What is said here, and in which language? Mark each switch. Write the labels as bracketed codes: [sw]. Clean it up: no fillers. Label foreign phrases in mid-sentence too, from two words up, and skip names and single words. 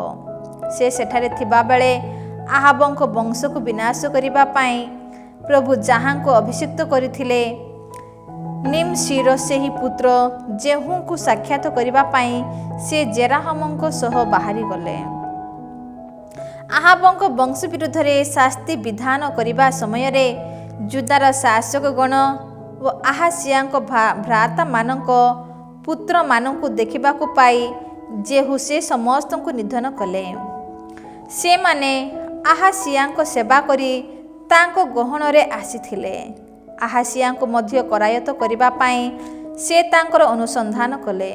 [or] ସେ ସେଠାରେ ଥିବା ବେଲେ ଆହବଂକ ବଂଶ କୋ ବିନାଶ କରିବା ପାଈ ପ୍ରଭୁ ଜହାଁକୋ ଅଭିଷିକ୍ତ କରଥିଲେ ନିମଶୀର ସେହୀ ପୁତ୍ର ଜେହୂ କୋ ସାକ୍ଷାତ କରିବା ପାଈ ସେ ଜେରାହମଂକ ସହ ବାହରୀ ଗଲେ। ଆହବଂକ ବଂଶ ବିରୁଦ୍ଧ ରେ ଶାସ୍ତି ବିଧାନ କରିବା ସମୟ ରେ ଜୁଦାର ଶାସକ ଗଣ ବ ଆହାସିୟାକ ଭ୍ରାତା ମାନକ ପୁତ୍ର ମାନକ ଦେଖା ପାଈ ଜେହୂ ସେ ସମସ୍ତ କୋ ନିଧନ କଲେ। ସେ ମାନେ ଆହାସିୟାକ ସେବା କରୀ ତାଂକୋ ଗହନ ରେ ଆସୀଥିଲେ। ଆହାସିୟାକ ମଧ୍ୟ କରାୟତ କରିବା ପାଈ ସେ ତାଂକର ଅନୁସଂଧାନ କଲେ।